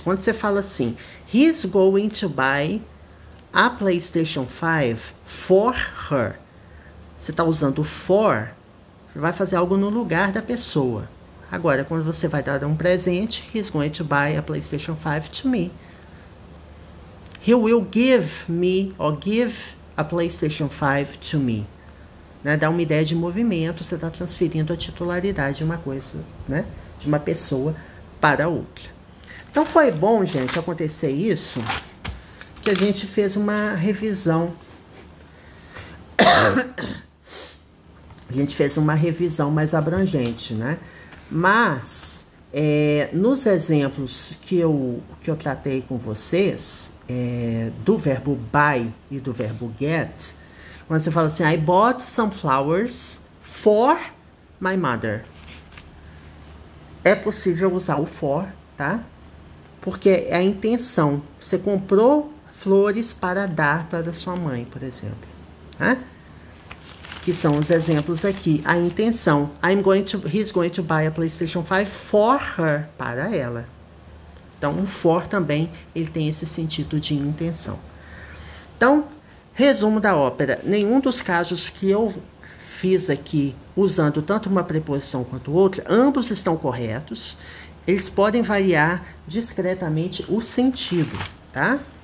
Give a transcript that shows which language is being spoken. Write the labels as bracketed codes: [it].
[pt] Quando você fala assim, [en] he's going to buy a PlayStation 5 for her. [pt] Você está usando for, você vai fazer algo no lugar da pessoa. Agora, quando você vai dar um presente, [en] he's going to buy a PlayStation 5 to me. He will give me, or give a PlayStation 5 to me. [pt] Né? Dá uma ideia de movimento, você está transferindo a titularidade de uma coisa, né? De uma pessoa para outra. Então foi bom, gente, acontecer isso, que a gente fez uma revisão. A gente fez uma revisão mais abrangente, né? Mas, nos exemplos que eu tratei com vocês, do verbo buy e do verbo get, quando você fala assim, [en] I bought some flowers for my mother. [pt] É possível usar o for, tá? Porque é a intenção. Você comprou flores para dar para sua mãe, por exemplo. Tá? Que são os exemplos aqui. A intenção. [en] He's going to buy a PlayStation 5 for her. [pt] Para ela. Então, o for também, ele tem esse sentido de intenção. Então, resumo da ópera. Nenhum dos casos que eu fiz aqui, usando tanto uma preposição quanto outra, ambos estão corretos. Eles podem variar discretamente o sentido, tá?